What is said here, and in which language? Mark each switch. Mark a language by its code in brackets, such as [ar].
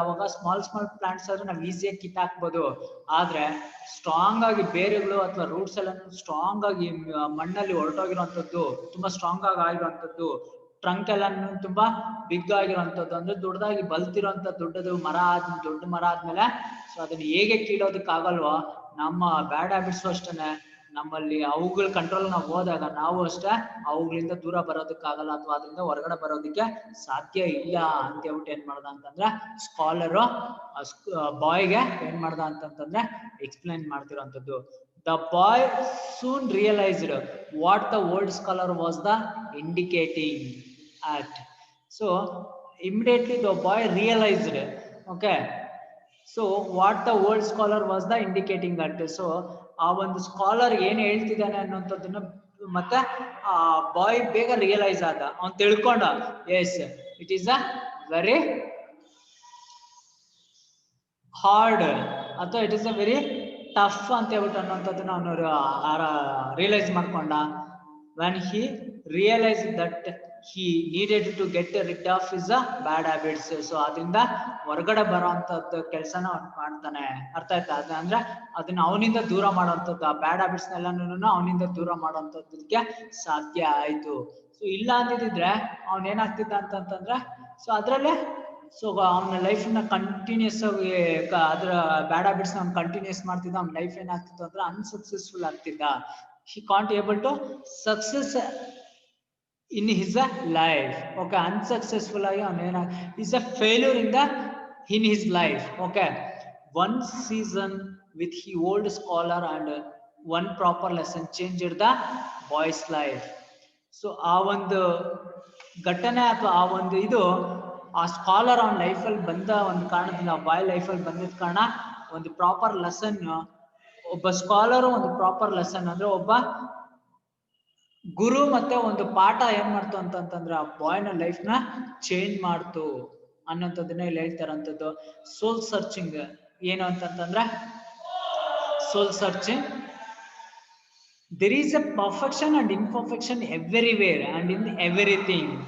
[kn] ಅವಾಗ small plants ಆದ್ರೆ ನಾವು ಈಸಿಯಾಗಿ ಕಿತ್ತಾಕ್ಬೋದು. ಆದ್ರೆ ಸ್ಟ್ರಾಂಗ್ ಆಗಿ ಬೇರೆಗಳು ಅಥವಾ ರೂಟ್ಸ್ ಎಲ್ಲ ಸ್ಟ್ರಾಂಗ್ ಆಗಿ ಮಣ್ಣಲ್ಲಿ ಹೊರಟೋಗಿರೋಂಥದ್ದು, ತುಂಬಾ ಸ್ಟ್ರಾಂಗ್ ಆಗಿ ಆಗಿರುವಂತದ್ದು, ಟ್ರಂಕ್ ಎಲ್ಲ ತುಂಬಾ ಬಿಗ್ ಆಗಿರೋಂಥದ್ದು, ಅಂದ್ರೆ ದೊಡ್ಡದಾಗಿ ಬಲ್ತಿರೋಂಥ ದೊಡ್ಡ ಮರ ಆದ್ಮೇಲೆ ಸೊ ಅದನ್ನ ಹೇಗೆ ಕೀಳೋದಕ್ಕಾಗಲ್ವೋ, ನಮ್ಮ ಬ್ಯಾಡ್ ಹ್ಯಾಬಿಟ್ಸ್ ಅಷ್ಟೇನೆ. ನಮ್ಮಲ್ಲಿ ಅವುಗಳ ಕಂಟ್ರೋಲ್ ನಾವು ಹೋದಾಗ ನಾವು ಅಷ್ಟೇ ಅವುಗಳಿಂದ ದೂರ ಬರೋದಕ್ಕಾಗಲ್ಲ, ಅಥವಾ ಅದರಿಂದ ಹೊರಗಡೆ ಬರೋದಕ್ಕೆ ಸಾಧ್ಯ ಇಲ್ಲ ಅಂತ ಹೇಳ್ಬಿಟ್ಟು ಏನ್ ಮಾಡ್ದ ಅಂತಂದ್ರೆ ಸ್ಕಾಲರು ಬಾಯ್ಗೆ ಏನ್ ಮಾಡ್ದ ಅಂತಂತಂದ್ರೆ explain ಮಾಡ್ತಿರೋಂಥದ್ದು. [en] The boy soon realized what the old scholar was the indicating at. So immediately the boy realized, okay, so what the old scholar was the indicating at. [kn] So ಆ ಒಂದು ಸ್ಕಾಲರ್ ಏನ್ ಹೇಳ್ತಿದ್ದಾನೆ ಅನ್ನೋಂಥದ್ದನ್ನ ಮತ್ತೆ ಆ ಬಾಯ್ ಬೇಗ ರಿಯಲೈಸ್ ಆದ, ಅವ್ನು ತಿಳ್ಕೊಂಡ, [en] as it is a very hard [kn] ಅಥವಾ [en] it is a very tough [kn] ಅಂತ ಹೇಳ್ಬಿಟ್ಟು ಅನ್ನೋಂಥದ್ದನ್ನ ಅವನು ರಿಯಲೈಸ್ ಮಾಡ್ಕೊಂಡ. [en] when he realized that he needed to get rid of his bad habits. [kn] So ಅದರಿಂದ ಹೊರಗಡೆ ಬರೋಂಥದ್ದು ಕೆಲಸನ ಅವ್ನು ಮಾಡ್ತಾನೆ. ಅರ್ಥ ಆಯ್ತಾ? ಅಂದ್ರೆ ಅದನ್ನ ಅವನಿಂದ ದೂರ ಮಾಡೋಂಥದ್ದು, ಆ ಬ್ಯಾಡ್ ಹ್ಯಾಬಿಟ್ಸ್ ಎಲ್ಲಾನು ಅವನಿಂದ ದೂರ ಮಾಡೋಂಥದ್ದಕ್ಕೆ ಸಾಧ್ಯ ಆಯ್ತು. ಸೊ ಇಲ್ಲ ಅಂದಿದ್ರೆ ಅವನ್ ಏನಾಗ್ತಿದ್ದ ಅಂತಂತಂದ್ರೆ ಸೊ ಅದ್ರಲ್ಲೇ ಸೊ ಅವನ ಲೈಫ್ ನ ಕಂಟಿನ್ಯೂಸ್ ಆಗಿ ಅದ್ರ ಬ್ಯಾಡ್ ಹ್ಯಾಬಿಟ್ಸ್ ಅವ್ನು ಕಂಟಿನ್ಯೂಸ್ ಮಾಡ್ತಿದ್ದ. ಅವ್ನ ಲೈಫ್ ಏನಾಗ್ತಿತ್ತು ಅಂದ್ರೆ unsuccessful ಆಗ್ತಿದ್ದ. [en] he can't able to success in his life. Okay, unsuccessful [kn] ಆಗಿ ಅವನೇನ [en] is a failure in his life. Okay, one season with the old scholar and one proper lesson changed the boy's life. [kn] So ಆ ಒಂದು ಘಟನೆ ಅಥವಾ ಆ ಒಂದು ಇದು ಆ scholar ಅವನ ಲೈಫಲ್ಲಿ ಬಂದ ಒಂದು ಕಾರಣದಿಂದ ಬಾಯ್ ಲೈಫಲ್ಲಿ ಬಂದಿದ್ದ ಕಾರಣ ಒಂದು ಪ್ರಾಪರ್ ಲೆಸನ್, ಒಬ್ಬ ಸ್ಕಾಲರು ಒಂದು ಪ್ರಾಪರ್ ಲೆಸನ್ ಅಂದ್ರೆ ಒಬ್ಬ ಗುರು ಮತ್ತೆ ಒಂದು ಪಾಠ ಏನ್ ಮಾಡ್ತು ಅಂತಂತಂದ್ರೆ ಆ ಬಾಯ್ನ ಲೈಫ್ ನ ಚೇಂಜ್ ಮಾಡ್ತು ಅನ್ನೋಂಥದ್ದನ್ನ ಇಲ್ಲಿ ಹೇಳ್ತಾರಂಥದ್ದು. [en] soul searching [kn] ಏನು ಅಂತಂತಂದ್ರೆ [en] Soul searching, there is a perfection and imperfection everywhere and in everything.